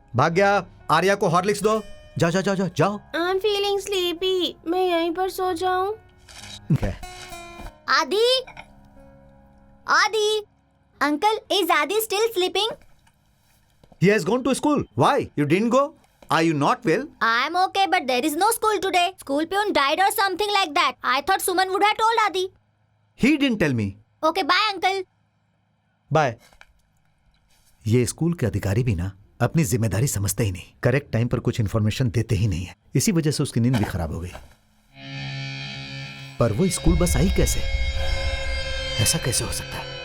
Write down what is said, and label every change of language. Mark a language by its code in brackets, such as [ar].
[hi] भाग्या, आर्या को हॉर्लिक्स दो। जाओ जाओ जाओ जाओ जाओ। [en] I am feeling sleepy, [hi] मैं यहीं पर सो जाऊं? [en] Adi, Adi, uncle, is Adi still sleeping? He has gone to school. Why? You didn't go? Are you not well? I'm okay, but there is no school today. School peon died or something like that. I thought Suman would have told Adi. He didn't tell me. Okay, bye, uncle. Bye. [hi] ये school के अधिकारी भी ना अपनी जिम्मेदारी समझते ही नहीं, correct time पर कुछ इन्फॉर्मेशन देते ही नहीं है। इसी वजह से उसकी नींद भी खराब हो गई। पर वो स्कूल बस आई कैसे? ऐसा कैसे हो सकता है?